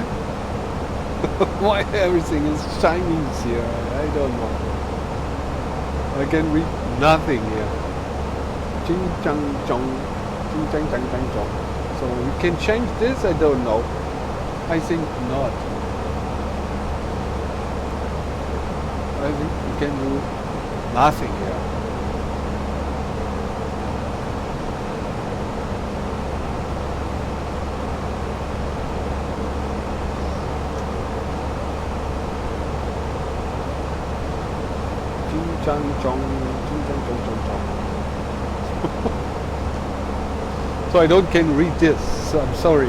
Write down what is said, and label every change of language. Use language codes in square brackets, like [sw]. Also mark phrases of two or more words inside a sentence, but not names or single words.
[en] Why everything is Chinese here? I don't know. I can read nothing here. Ching chang chong, ching chang chang chang chong. So we can change this? I don't know. I think not. I think we can do nothing here. So I don't can read this. So I'm sorry.